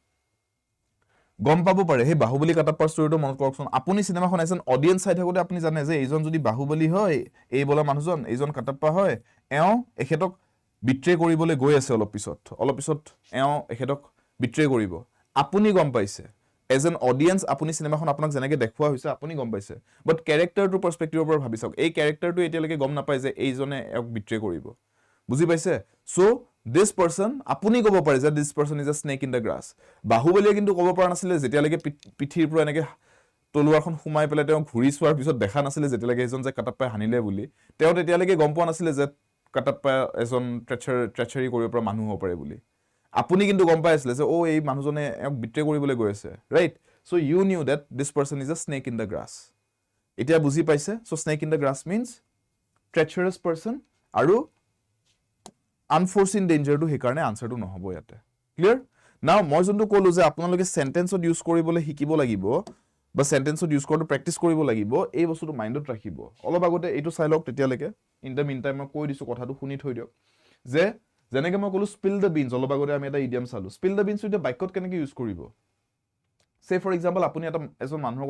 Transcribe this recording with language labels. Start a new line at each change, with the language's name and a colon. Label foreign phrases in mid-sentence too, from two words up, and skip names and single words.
Assamese: গম পাব পাৰে হে বাহুবলী কাটাপ্পাৰ ষ্টৰীটো মনত কৰকচোন আপুনি সিনেমাখন এজন অডিয়েন্স চাই থাকোতে আপুনি জানে যে এইজন যদি বাহুবলী হয় এই বলা মানুহজন এইজন কাটাপ্পা হয় এখেতক বিট্ৰে কৰিবলৈ গৈ আছে অলপ পিছত এখেতক বিট্ৰে কৰিব আপুনি গম পাইছে
English: as an audience
Assamese: আপুনি সিনেমাখন আপোনাক যেনেকৈ দেখুৱা হৈছে আপুনি গম পাইছে বাট ক্যাৰেক্টাৰটো পাৰ্সপেক্টিভৰ পৰা ভাবি চাওক এই ক্যাৰেক্টাৰটো এতিয়ালৈকে গম নাপায় যে এইজনে এক বিট্ৰে কৰিব বুজি পাইছে সো
English: this person
Assamese: আপুনি ক'ব পাৰে যে
English: this person is a snake in the grass
Assamese: বাহুবলীয়ে কিন্তু ক'ব পৰা নাছিল যেতিয়ালৈকে পিঠিৰ পৰা এনেকৈ তলুৱাৰখন সোমাই পেলাই তেওঁ ঘুৰি চোৱাৰ পিছত দেখা নাছিল যেতিয়ালৈকে এজন যে কাটাপ্পাই হানিলে বুলি তেওঁ তেতিয়ালৈকে গম পোৱা নাছিল যে কাটাপ্পা এজন ট্ৰেচাৰি কৰিব পৰা মানুহ হ'ব পাৰে বুলি আপুনি কিন্তু গম পাই আছিল যে ও এই মানুহজনে এক বিট্ৰে কৰিবলৈ গৈ আছে
English: right so you knew that this person is a snake in the grass
Assamese: এতিয়া বুজি পাইছে সো
English: snake in the grass means treacherous person
Assamese: আৰু
English: unforeseen danger to
Assamese: হেকাৰণে আনসাৰটো নহব ইয়াতে
English: clear now
Assamese: মই যোনটো কলো যে আপোনালোকে সেন্টেন্সত ইউজ কৰিবলৈ শিকিব লাগিব বা সেন্টেন্সত ইউজ কৰাটো প্ৰেক্টিস কৰিব লাগিব এই বস্তুটো মাইন্ডত ৰাখিব অলপ আগতে এইটো চাই লওক তেতিয়ালৈকে
English: in the mean time
Assamese: মই কৈ দিছো কথাটো শুনি থৈ দিয়ক যে যেনেকৈ মই কলো
English: spill the beans
Assamese: অলপ আগতে আমি এটা ইডিয়ম চালো
English: spill the beans
Assamese: এটা বাক্যত কেনেকৈ ইউজ কৰিব
English: say for example
Assamese: আপুনি এটা এজন মানুহৰ